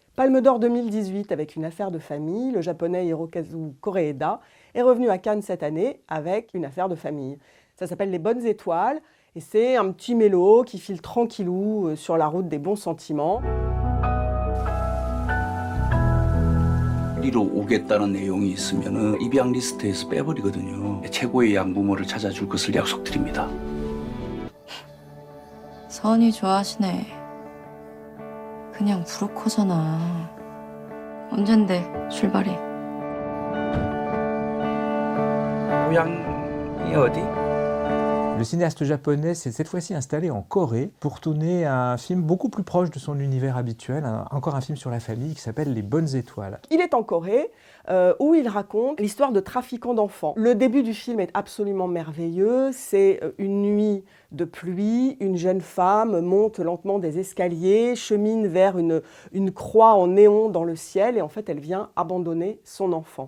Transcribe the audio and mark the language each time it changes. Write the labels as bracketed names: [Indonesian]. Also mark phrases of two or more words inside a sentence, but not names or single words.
[French] Palme d'Or 2018 avec Une affaire de famille, le japonais Hirokazu Koreeda est revenu à Cannes cette année avec Une affaire de famille. Ça s'appelle Les bonnes étoiles et c'est un petit mélo qui file tranquillou sur la route des bons sentiments. [Korean] 이리로 오겠다는 내용이 있으면 입양 리스트에서 빼버리거든요. 최고의 양부모를 찾아줄 것을 약속드립니다. 선이 좋아하시네. 그냥 브로커잖아. 언젠데 출발이? 고향이 어디? [French] Le cinéaste japonais s'est cette fois-ci installé en Corée pour tourner un film beaucoup plus proche de son univers habituel, encore un film sur la famille qui s'appelle Les bonnes étoiles. Il est en Corée où il raconte l'histoire de trafiquants d'enfants. Le début du film est absolument merveilleux, c'est une nuit de pluie, une jeune femme monte lentement des escaliers, chemine vers une croix en néon dans le ciel et en fait elle vient abandonner son enfant.